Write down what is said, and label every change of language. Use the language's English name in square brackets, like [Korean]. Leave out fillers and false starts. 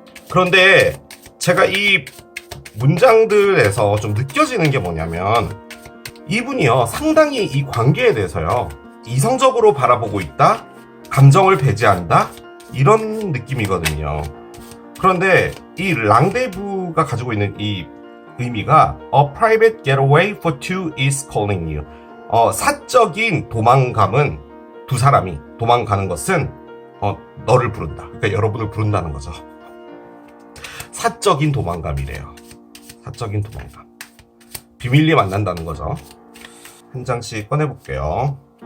[Korean] 그런데 제가 이 문장들에서 좀 느껴지는 게 뭐냐면 이분이요, 상당히 이 관계에 대해서요, 이성적으로 바라보고 있다, 감정을 배제한다, 이런 느낌이거든요. 그런데 이 랑데부가 가지고 있는 이 의미가 [English] A private getaway for two is calling you. [Korean] 사적인 도망감은, 두 사람이 도망가는 것은 너를 부른다. 그러니까 여러분을 부른다는 거죠. 사적인 도망감이래요. 사적인 도망감. 비밀리에 만난다는 거죠. 한 장씩 꺼내볼게요.